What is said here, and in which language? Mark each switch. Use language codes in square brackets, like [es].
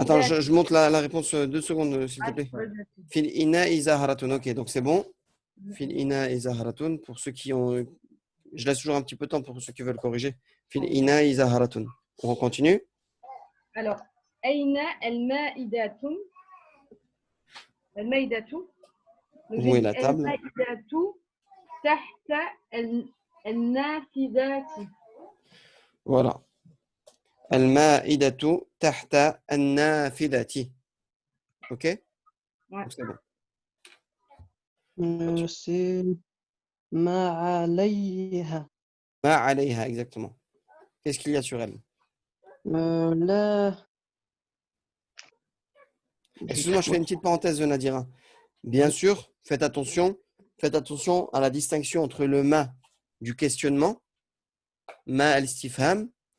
[fr] Attends, je monte la réponse 2 secondes, s'il te plaît. [ar] في الإناء زهرة. [fr] Ok, donc c'est bon. في الإناء زهرة. Pour ceux qui ont. Je laisse toujours un petit peu de temps pour ceux qui veulent corriger. [ar] في الإناء زهرة. [fr] On continue. Alors, [ar] أين المائدة؟ المائدة. [fr] Où est la table? [ar] المائدة تحت النافذة. Voilà. المائدة تحت النافذة. Ok? [fr] Ouais. Donc c'est bon. [ar] C'est ma alayha. ما عليها, [fr] exactement. Qu'est-ce qu'il y a sur elle? Là. Excuse-moi, je fais une petite parenthèse, Nadira. Bien sûr, faites attention à la distinction entre le ma du questionnement, ma al-istifham,